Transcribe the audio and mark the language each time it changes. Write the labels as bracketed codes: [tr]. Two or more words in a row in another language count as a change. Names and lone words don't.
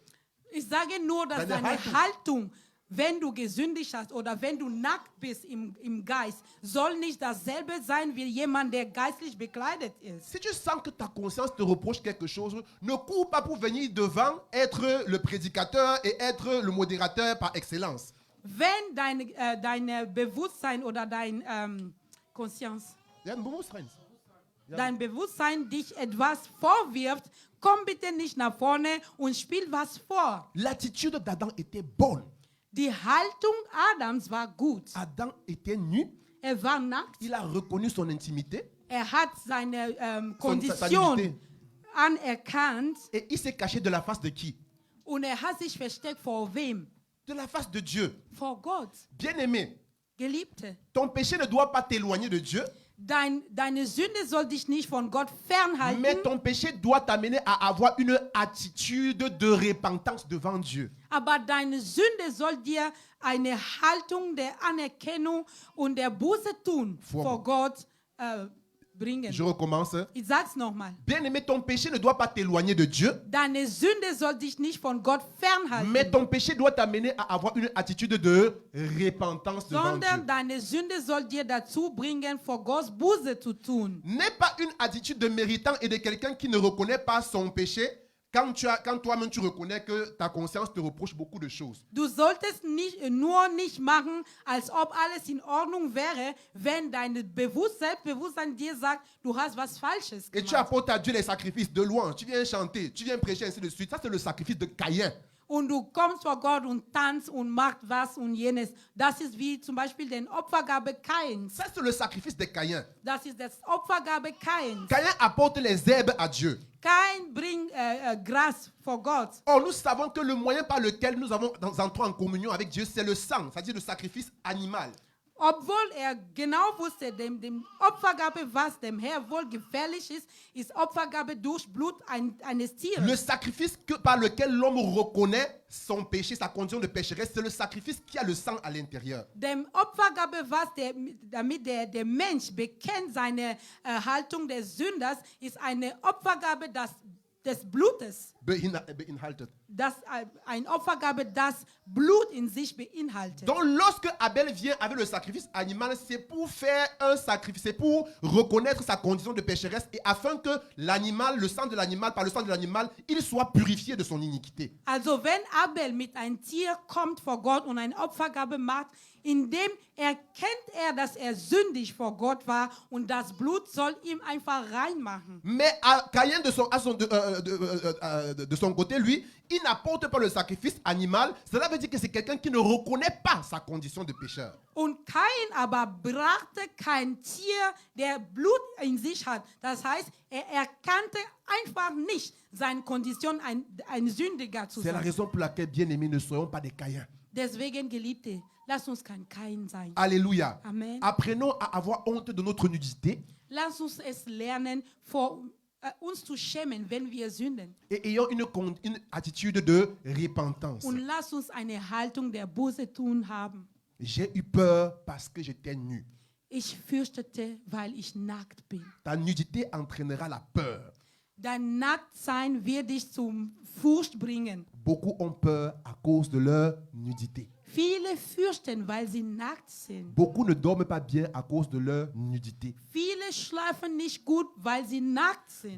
[de] Ich sage nur, dass Deine deine Haltung. Haltung, wenn du gesündigt hast oder wenn du nackt bist im Geist, soll nicht dasselbe sein wie jemand, der geistlich bekleidet ist. [fr] Si tu sens que ta conscience te reproche quelque chose, ne cours pas pour venir devant, être le prédicateur et être le modérateur par excellence. [de] Wenn dein Bewusstsein oder dein Conscience, [fr] Il y a un bon stress. [de] dein Bewusstsein dich etwas vorwirft, komm bitte nicht nach vorne und spiel was vor. [fr] L'attitude d'Adam était bonne. [de] Die Haltung Adams war gut. [fr] Adam était nu, [de] Er war nackt. [fr] il a reconnu son intimité [de] Er hat seine [fr] sa [de] Kondition [fr] nudité, [de] anerkannt [fr] et il s'est caché de la face de qui? [de] und er hat sich versteckt vor wem? [fr] De la face de Dieu. [de] Vor Gott. [fr] Bien-aimé, [de] Geliebte, [fr] ton péché ne doit pas t'éloigner de Dieu, [de] deine Sünde soll dich nicht von Gott [fr] mais [de] fernhalten, [fr] ton péché doit t'amener à avoir une attitude de repentance devant Dieu. [de] aber deine Sünde soll dir eine Haltung der Anerkennung und der Buße tun vor Gott bringen. [fr] Je recommence. [de] Ich sag's nochmal. [fr] Bien-aimé, ton péché ne doit pas t'éloigner de Dieu, [de] Deine Sünde soll dich nicht von Gott fernhalten, [fr] mais ton péché doit t'amener à avoir une attitude de repentance devant [de] sondern [fr] Dieu. [de] deine Sünde soll dir dazu bringen, vor Gott Buße zu tun. [fr] N'est pas une attitude de méritant et de quelqu'un qui ne reconnaît pas son péché quand toi-même tu reconnais que ta conscience te reproche beaucoup de choses. [de] Du solltest nicht machen, als ob alles in Ordnung wäre, wenn dein Selbstbewusstsein dir sagt, du hast was Falsches [fr] Et tu [de] gemacht. [fr] apportes à Dieu les sacrifices de louange, tu viens chanter, tu viens prêcher, ainsi de suite. Ça, c'est le sacrifice de Caïn. [de] Und du kommst vor Gott und tanzt und machst was und jenes. Das ist wie zum Beispiel die Opfergabe Kains. [fr] Ça, c'est le sacrifice de Caïn. [de] Das ist das Opfergabe Kains. [fr] Caïn apporte les herbes à Dieu. [de] Kain bringt Gras vor Gott. [fr] Or, nous savons que le moyen par lequel nous entrons en communion avec Dieu, c'est le sang, c'est-à-dire le sacrifice animal. [de] Obwohl genau wusste, dem Opfergabe, was dem Herrn wohl gefährlich ist, ist Opfergabe durch Blut eines Tieres. [fr] Le sacrifice par lequel l'homme reconnaît son péché, sa condition de pécheresse, c'est le sacrifice qui a le sang à l'intérieur. [de] Dem Opfergabe, damit der Mensch bekennt seine Haltung des Sünders, ist eine Opfergabe des Blutes. Beinhaltet. Eine Opfergabe, das Blut in sich beinhaltet. [fr] Donc, lorsque Abel vient avec le sacrifice animal, c'est pour faire un sacrifice, c'est pour reconnaître sa condition de pécheresse et afin que l'animal, le sang de l'animal, par le sang de l'animal, il soit purifié de son iniquité. [de] Also wenn Abel mit einem Tier kommt vor Gott und eine Opfergabe macht, indem erkennt dass sündig vor Gott war und das Blut soll ihm einfach reinmachen. [fr] Mais Caïn, de son côté, lui, il n'apporte pas le sacrifice animal. Cela veut dire que c'est quelqu'un qui ne reconnaît pas sa condition de pécheur. [de] Und Kain aber brachte kein Tier, der Blut in sich hat. Das heißt, erkannte einfach nicht seine Kondition, ein Sündiger zu [fr] C'est la [de] sein. [fr] raison pour laquelle, bien aimés, ne soyons pas des Caïns. [de] Deswegen, Geliebte, lasst uns kein Kain sein. [fr] Alléluia. Amen. Apprenons à avoir honte de notre nudité. [de] Lass uns es lernen, uns zu schämen, wenn wir sünden. [fr] Et ayons une attitude de repentance. [de] Und lass uns eine Haltung der Buße tun haben. [fr] J'ai eu peur parce que j'étais nu. [de] Ich fürchtete, weil ich nackt bin. [fr] Ta nudité entraînera la peur. [de] Dein Nacktsein wird dich zum Furcht bringen. [fr] Beaucoup ont peur à cause de leur nudité. [de] Viele fürchten, weil sie nackt sind. [fr] Beaucoup ne dorment pas bien à cause de leur nudité. [de] Viele schlafen nicht gut, weil sie nackt sind.